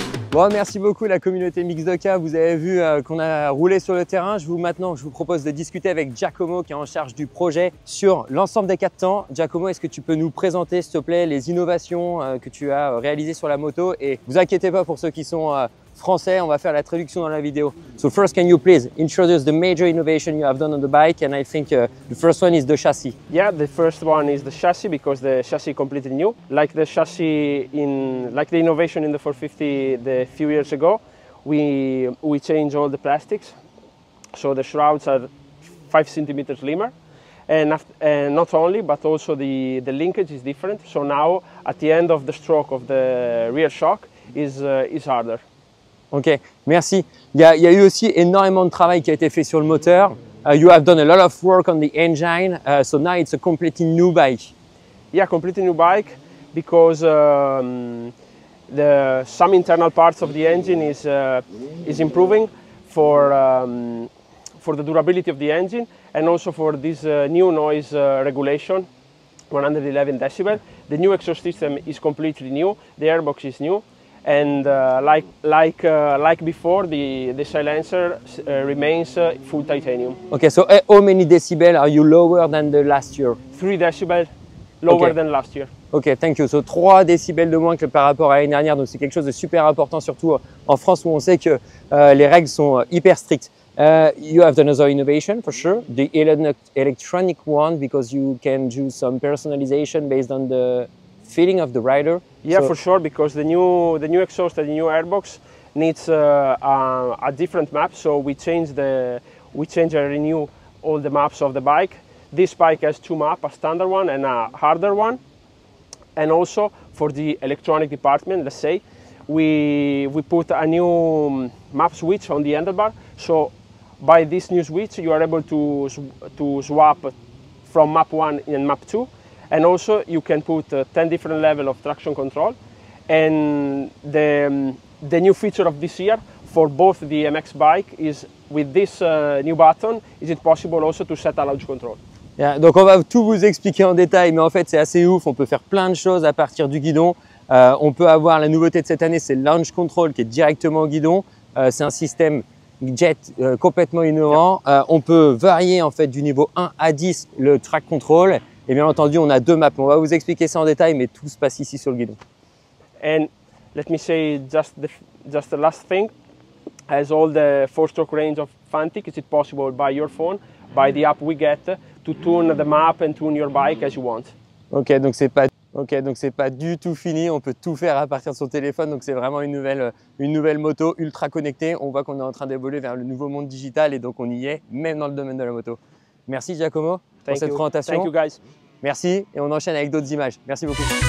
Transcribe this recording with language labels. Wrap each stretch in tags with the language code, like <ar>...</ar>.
<fr>Bon, merci beaucoup la communauté Mixdoka. Vous avez vu qu'on a roulé sur le terrain. Maintenant, je vous propose de discuter avec Giacomo qui est en charge du projet sur l'ensemble des 4 temps. Giacomo, est-ce que tu peux nous présenter, s'il te plaît, les innovations que tu as réalisées sur la moto? Et vous inquiétez pas pour ceux qui sont français, on va faire la traduction dans la vidéo.</fr> <en>So first, can you please introduce the major innovation you have done on the bike? And I think the first one is the chassis. Yeah, the first one is the chassis because the chassis is completely new. Like the chassis like the innovation in the 450 a few years ago, we changed all the plastics. So the shrouds are 5 centimeters slimmer. And not only, but also the linkage is different. So now at the end of the stroke of the rear shock is harder.</en> <fr>Ok, merci. Il y a eu aussi énormément de travail qui a été fait sur le moteur.</fr> <en>You have done a lot of work on the engine, so now it's a completely new bike. Yeah, completely new bike because some internal parts of the engine is improving for the durability of the engine and also for this new noise regulation, 111 decibel. The new exhaust system is completely new. The airbox is new. And like before, the silencer remains full titanium. Okay, so how many decibel are you lower than the last year? 3 decibel lower than last year. Ok, thank you.</en> <fr>So 3 décibels de moins que par rapport à l'année dernière, donc c'est quelque chose de super important, surtout en France où on sait que les règles sont hyper strictes.</fr> <en>You have done another innovation for sure, the electronic one, because you can do some personalization based on the feeling of the rider. Yeah, so, for sure, because the new exhaust and the new airbox needs a different map. So we change and renew all the maps of the bike. This bike has 2 maps, a standard one and a harder one. And also for the electronic department, let's say, we put a new map switch on the handlebar. So by this new switch, you are able to swap from map 1 and map 2. And also you can put 10 different levels of traction control. And the new feature of this year for both the MX bike is with this new button, is it possible also to set a launch control.</en> <fr>Yeah, donc on va tout vous expliquer en détail, mais en fait c'est assez ouf, on peut faire plein de choses à partir du guidon. On peut avoir la nouveauté de cette année, c'est le launch control qui est directement au guidon. C'est un système jet complètement innovant. On peut varier en fait du niveau 1 à 10 le track control. Et bien entendu, on a 2 maps. On va vous expliquer ça en détail, mais tout se passe ici sur le guidon.</fr> <en>And let me say just the last thing. As all the 4-stroke range of Fantic, is it possible by your phone, by the app we get, to tune the map and tune your bike as you want.</en> <fr>Ok, donc c'est pas du tout fini. On peut tout faire à partir de son téléphone. Donc c'est vraiment une nouvelle moto ultra connectée. On voit qu'on est en train d'évoluer vers le nouveau monde digital et donc on y est, même dans le domaine de la moto. Merci Giacomo pour cette présentation.</fr> <en>Thank you guys.</en> <fr>Merci et on enchaîne avec d'autres images. Merci beaucoup.</fr>